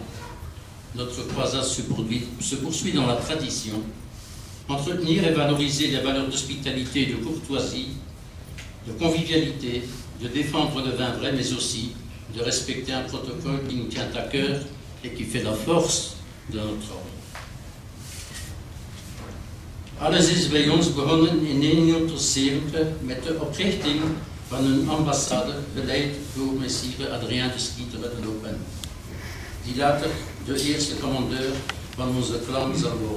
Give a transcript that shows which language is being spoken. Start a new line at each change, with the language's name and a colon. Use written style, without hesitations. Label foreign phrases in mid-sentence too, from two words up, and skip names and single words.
French: Notre croisade se poursuit dans la tradition, entretenir et valoriser les valeurs d'hospitalité et de courtoisie, de convivialité, de défendre le vin vrai, mais aussi de respecter un protocole qui nous tient à cœur et qui fait la force de notre ordre.
Dutch: Alles is bij ons begonnen in 1970 met de oprichting van een ambassade geleid door Messire Adrien de Skyttere de Loppen, die later de eerste commandeur van onze clan zal worden.